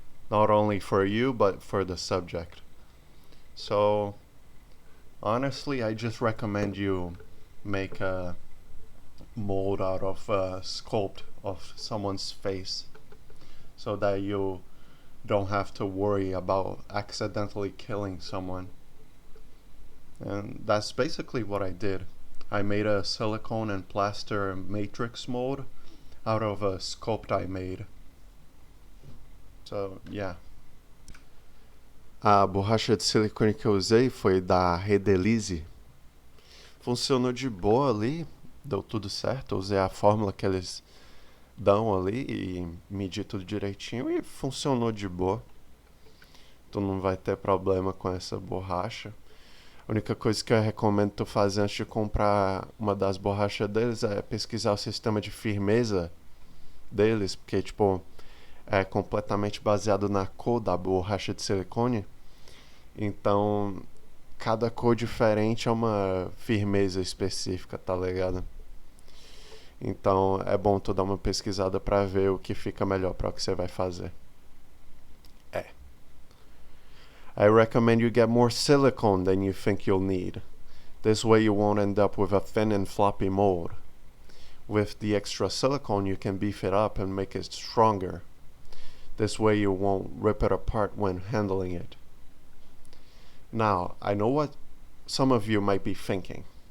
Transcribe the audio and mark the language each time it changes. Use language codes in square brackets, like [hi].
[en] Not only for you, but for the subject. So honestly, I just recommend you make a mold out of a sculpt of someone's face so that you don't have to worry about accidentally killing someone. And that's basically what I did. I made a silicone and plaster matrix mold out of a sculpt I made. So, yeah. [pt] A borracha de silicone que eu usei foi da Redelize. Funcionou de boa ali, deu tudo certo. Eu usei a fórmula que eles dão ali e medi tudo direitinho e funcionou de boa. Tu não vai ter problema com essa borracha. A única coisa que eu recomendo tu fazer antes de comprar uma das borrachas deles é pesquisar o sistema de firmeza deles, porque tipo é completamente baseado na cor da borracha de silicone. Então, cada cor diferente é uma firmeza específica, tá ligado? Então, é bom tu dar uma pesquisada pra ver o que fica melhor para o que você vai fazer. [en] I recommend you get more silicone than you think you'll need. This way you won't end up with a thin and floppy mold. With the extra silicone, you can beef it up and make it stronger. This way you won't rip it apart when handling it. Now, I know what some of you might be thinking.